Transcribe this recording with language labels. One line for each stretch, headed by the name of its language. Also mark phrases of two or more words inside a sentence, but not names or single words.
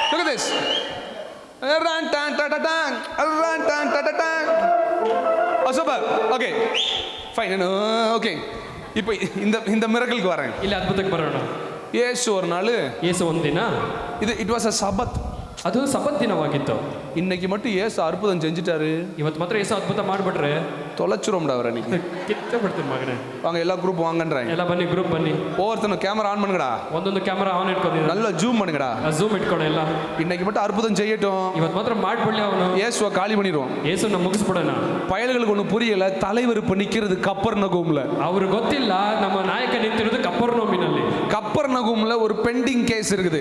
English: this. Ran tan ta ta tan, ran tan ta ta tan. Oh, super. Okay. Fine. Okay.
Tamil: இப்போ இந்த மிரக்கலுக்கு வரேன்.
Kannada: ಇಲ್ಲಿ ಅದ್ಭುತಕ್ಕೆ ಬರೋಣ.
Tamil: ಯೇಸು ஒரு நாள்,
Kannada: ಯೇಸು ಒಂದಿನ,
English: it was a Sabbath.
Kannada: ಅದು ಸಬ್ಬತ್ ದಿನವಾಗಿತ್ತು.
Tamil: இன்னைக்கு மட்டும் ஏசு அற்புதம் செஞ்சுட்டாரு,
Kannada: ಇವತ್ತು ಮಾತ್ರ ಯೇಸು ಅದ್ಭುತ ಮಾಡ್ಬಿಟ್ರೆ
Tamil: தொலைச்சிரோம்டா அவரை. இன்னைக்கு
Kannada: ಕಿತ್ತ ಬಿಡ್ತೀನಿ ಮಗನೇ.
Tamil: வாங்க எல்லா குரூப் வாங்கன்றாங்க.
Kannada: ಎಲ್ಲ ಬನ್ನಿ, ಗ್ರೂಪ್ ಬನ್ನಿ.
Tamil: ஒவ்வொருத்தனும் கேமரா ஆன் பண்ணுங்கடா,
Kannada: ಒಂದೊಂದು ಕ್ಯಾಮರಾ ಆನ್ ಇಟ್ಕೊಂಡಿದ್ದೀನಿ,
Tamil: நல்லா ஜூம் பண்ணுங்கடா,
Kannada: ಝೂಮ್ ಇಟ್ಕೊಂಡು ಎಲ್ಲ.
Tamil: இன்னைக்கு மட்டும் அற்புதம் செய்யட்டும்,
Kannada: ಇವತ್ತು ಮಾತ್ರ ಮಾಡ್ಬಿಡ್ಲಿ ಅವನು.
Tamil: இயேசுவை காலி பண்ணிடுவோம்.
Kannada: ಯೇಸುನ ಮುಗಿಸ್ಬಿಡೋಣ.
Tamil: பயல்களுக்கு ஒன்றும் புரியல, தலைவர் இப்போ நிற்கிறது கப்பர்நகூம்ல.
Kannada: ಅವ್ರಿಗೆ ಗೊತ್ತಿಲ್ಲ ನಮ್ಮ ನಾಯಕ ನಿಂತಿರೋದು ಕಪರ್ನೌಮಿನಲ್ಲಿ.
Tamil: கப்பர்நகூம்ல ஒரு பெண்டிங் கேஸ் இருக்குது.